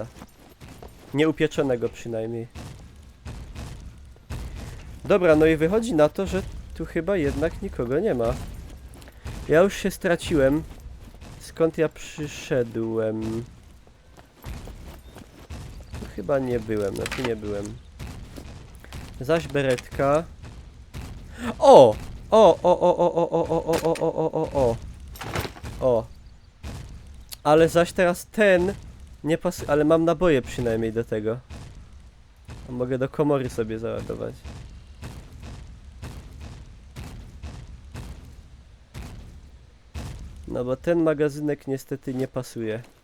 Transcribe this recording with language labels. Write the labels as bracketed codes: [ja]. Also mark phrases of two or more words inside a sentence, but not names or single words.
[pl] Nieupieczonego przynajmniej. Dobra, no i wychodzi na to, że tu chyba jednak nikogo nie ma. Ja już się straciłem. Skąd ja przyszedłem? Tu chyba nie byłem, no tu nie byłem. Zaś beretka. O! O, o, o, o, o, o, o, o, o, o, o, o. O. Ale zaś teraz ten nie pasuje, ale mam naboje przynajmniej do tego. A mogę do komory sobie załadować. No bo ten magazynek niestety nie pasuje.